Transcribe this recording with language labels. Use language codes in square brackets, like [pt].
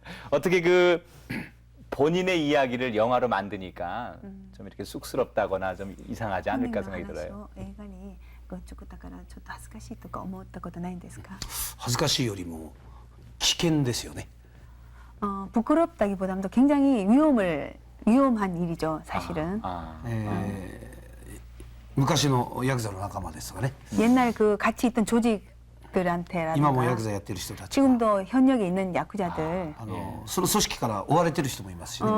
[ko] 어떻게 그 본인의 이야기를 영화로 만드니까 좀 이렇게 쑥스럽다거나 좀 이상하지 않을까 생각이 들어요. [ja] 映画にごっちょくだからちょっと恥ずかしいとか思ったことないんですか？恥ずかしいよりも危険ですよね。 [ko] 부끄럽다기보다도 굉장히 위험한 일이죠, 사실은. [ja] 昔のヤクザの仲間ですがね。 [ko] 옛날 그 같이 있던 조직들한테라든가 [ja] 今もヤクザやってる人たち。 [ko] 지금도 현역에 있는 야쿠자들 [ja] その組織から追われてる人もいますしね。